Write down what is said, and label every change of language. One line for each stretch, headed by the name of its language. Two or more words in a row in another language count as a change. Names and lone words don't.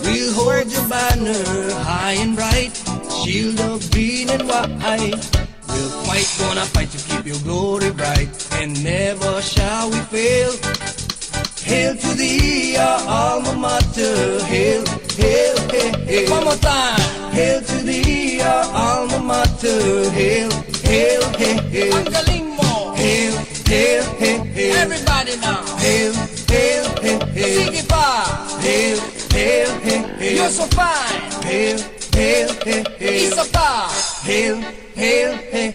English: We'll hold your banner high and bright, shield of green and white. We'll fight, gonna fight to keep your glory bright, and never shall we fail. Hail to thee, our alma mater. Hail, hail, hail, hail. One more time. Hail to thee, our alma mater. Hail, hail, hail, hail.
Filipino: Ang galing mo.
English: Hail, hail, hail, hail. Everybody now. Hail, hail, hail, hail.
Filipino: Sige pa.
English: Hail, hail, hail, hail. You're so fine. Hail, hail, hail, hail.
Filipino: Isa pa.
English: Hail, hail, hail, hail.